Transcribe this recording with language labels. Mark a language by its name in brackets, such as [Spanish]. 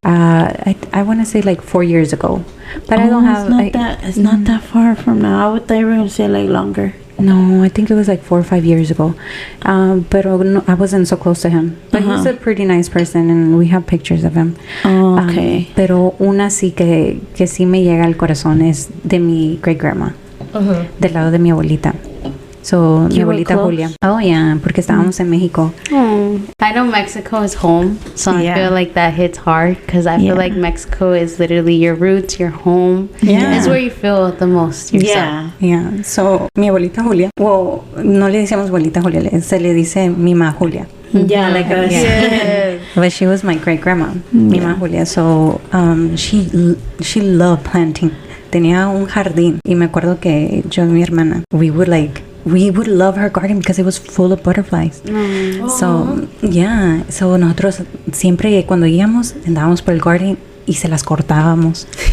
[English] I want to say like 4 years ago, but I don't have. It's not that far from now. I would think we were gonna say like longer. No, I think it was like 4 or 5 years ago. But no, I wasn't so close to him. But he's a pretty nice person, and we have pictures of him. Oh, okay. [Spanish] Pero una sí que sí me llega al corazón es de mi [English] great grandma, [Spanish] del lado de mi abuelita. So, mi abuelita Julia. [English] Oh, yeah, [Spanish] porque estábamos en México. [English] I know Mexico is home, so I feel like that hits hard because I feel like Mexico is literally your roots, your home. Yeah. It's where you feel the most yourself. [Spanish] Yeah. So, mi abuelita Julia, well, no le decíamos abuelita Julia, se le dice mi ma Julia. [English] Yeah, like us. Yeah. But she was my great grandma, mi ma Julia. So, she loved planting. [Spanish] Tenía un jardín. Y me acuerdo que yo y mi hermana, [English] we would love her garden because it was full of butterflies. So, yeah. [Spanish] So, nosotros siempre cuando íbamos, andábamos por el garden y se las cortábamos.